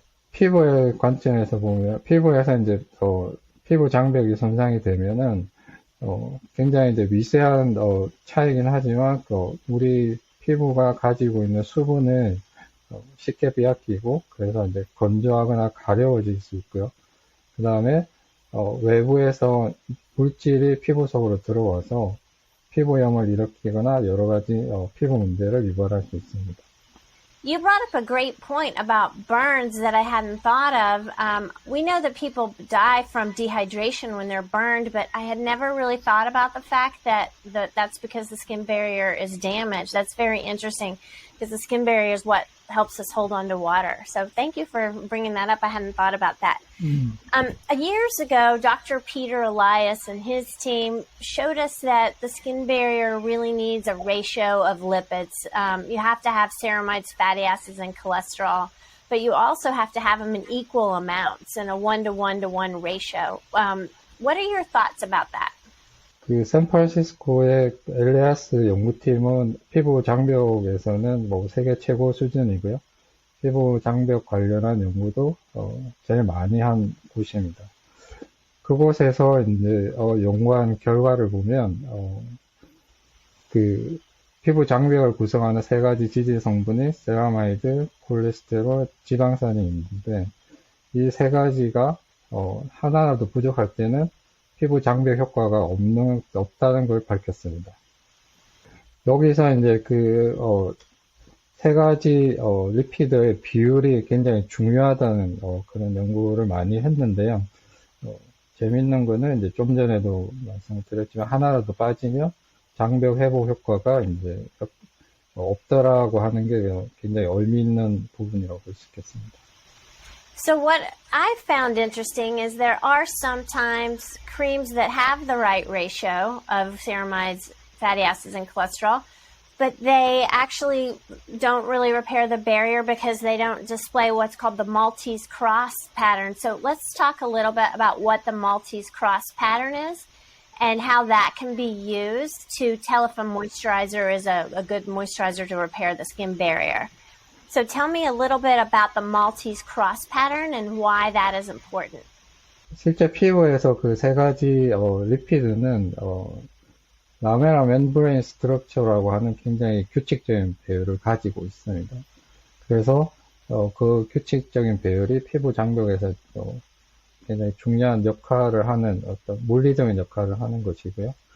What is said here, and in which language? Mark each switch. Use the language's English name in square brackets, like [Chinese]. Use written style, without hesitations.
[Korean] 피부의 관점에서 보면, 피부에서 이제 피부 장벽이 손상이 되면은 굉장히 이제 미세한 차이긴 하지만 우리 피부가 가지고 있는 수분을 쉽게 빼앗기고, 그래서 이제 건조하거나 가려워질 수 있고요. 그 다음에 외부에서 물질이 피부 속으로 들어와서 피부염을 일으키거나 여러 가지 피부 문제를 유발할 수 있습니다. [English] You brought up a great point about burns that I hadn't thought of. We know that people die from dehydration when they're burned, but I had never really thought about the fact that that's because the skin barrier is damaged. That's very interesting, because the skin barrier is what helps us hold on to water. So thank you for bringing that up. I hadn't thought about that. Years ago, Dr. Peter Elias and his team showed us that the skin barrier really needs a ratio of lipids. You have to have ceramides, fatty acids, and cholesterol, but you also have to have them in equal amounts in a 1-to-1-to-1 ratio. What are your thoughts about that? [Korean] 그 샌프란시스코의 엘리아스 연구팀은 피부 장벽에서는 뭐 세계 최고 수준이고요. 피부 장벽 관련한 연구도 제일 많이 한 곳입니다. 그곳에서 이제 연구한 결과를 보면 그 피부 장벽을 구성하는 세 가지 지질 성분이 세라마이드, 콜레스테롤, 지방산이 있는데 이 세 가지가 하나라도 부족할 때는 피부 장벽 효과가 없다는 걸 밝혔습니다. 여기서 이제 세 가지 리피드의 비율이 굉장히 중요하다는 그런 연구를 많이 했는데요. 재밌는 거는 이제 좀 전에도 말씀을 드렸지만 하나라도 빠지면 장벽 회복 효과가 이제 없더라고 하는 게 굉장히 의미 있는 부분이라고 볼 수 있겠습니다. [English] So what I found interesting is there are sometimes creams that have the right ratio of ceramides, fatty acids, and cholesterol, but they actually don't really repair the barrier because they don't display what's called the Maltese cross pattern. So let's talk a little bit about what the Maltese cross pattern is and how that can be used to tell if a moisturizer is a good moisturizer to repair the skin barrier. So tell me a little bit about the Maltese cross pattern and why that is important. [Korean] 실제 피부에서 그 세 가지 리피드는 라멜라 멤브레인 스트럭처라고 하는 굉장히 규칙적인 배열을 가지고 있습니다. 그래서 그 규칙적인 배열이 피부 장벽에서 굉장히 중요한 역할을 하는 어떤 물리적인 역할을 하는 것이고요.